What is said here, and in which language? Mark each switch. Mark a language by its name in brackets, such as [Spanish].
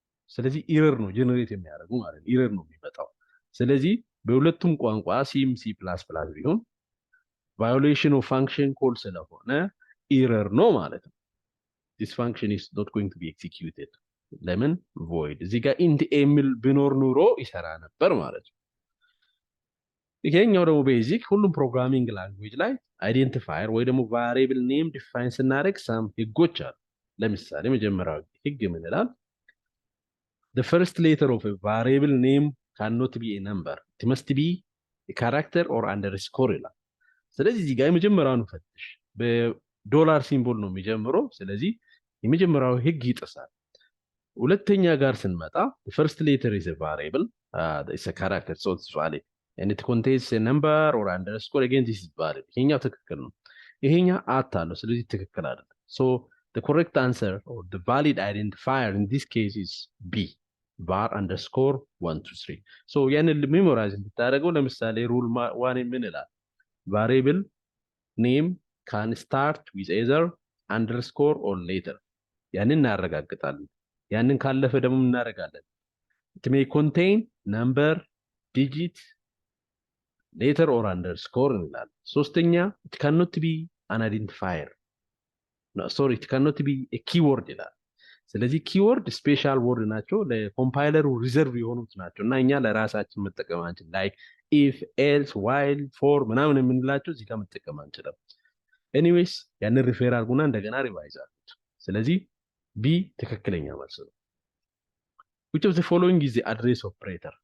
[Amharic] ስለዚህ ኢረር ነው ጀነሬት የሚያደርጉ ማለት ነው። ኢረር ነው የሚመጣው። ስለዚህ በሁለቱም ቋንቋ ሲም ሲ ፕላስ ፕላስ ቢሆን ቫዮሌሽን ኦፍ ፋንክሽን ኮል ስለሆነ ኢረር ነው ማለት ነው። [English] this function is not going to be executed። [Amharic] ለምን void እዚህ ጋር int የሚል ቢኖር ኑሮ ይሰራ ነበር ማለት ነው። ይሄኛው ደግሞ ቤዚክ ሁሉም ፕሮግራሚንግ ላንጉዌጅ ላይ አይዴንቲፋየር ወይ ደግሞ ቫሪብል ኔም ዲፋይን ስናደርግ ሳም ህጎች አሉ። ለምሳሌ መጀመሪያው ህግ ምን ይላል? [English] the first letter of a variable name cannot be a number, it must be a character or underscore [Amharic] ይላል። ስለዚህ እዚህ ጋር የመጀመሪያውን ፈትሽ በዶላር ሲምቦል ነው የሚጀምረው። ስለዚህ የመጀመሪያው ህግ ይጥሳል። ሁለተኛ ጋር ስንመጣ [English] the first letter is a variable, it's a character, so it's valid and it contains a number or underscore, again this is valid። [Amharic] ይሄኛው ትክክል ነው። ይሄኛው አት አለው፣ ስለዚህ ትክክል አይደለም። [English] so the correct answer or the valid identifier in this case is B, var underscore 123። so [Amharic] ያንን ሜሞራይዝ እንድታደርገው ለምሳሌ ሩል 1 ምን ይላል? [English] variable name can start with either underscore or letter። [Amharic] ያንን እናረጋግጣለን። ያንን ካለፈ ደግሞ እናረጋለን [English] it may contain number, digit, [Amharic] letter or underscore እንላለን። ሶስተኛ [English] it cannot be an identifier, no sorry it cannot be a keyword [Amharic] ይላል። ስለዚህ ኪወርድ ስፔሻል ወርድ ናቸው፣ ለኮምፓይለሩ ሪዘርቭ የሆኑት ናቸው እና እኛ ለራሳችን መጠቀም አንችልም። ላይክ ኢፍ ኤልስ ዋይል ፎር ምናምን የምንላቸው እዚህ ጋር መጠቀም አንችልም። ኤኒዌይስ ያንን ሪፌር አድርጉና እንደገና ሪቫይዝ አድርጉት። ስለዚህ ቢ ትክክለኛ መልስ ነው። [English] which of the following is the address operator?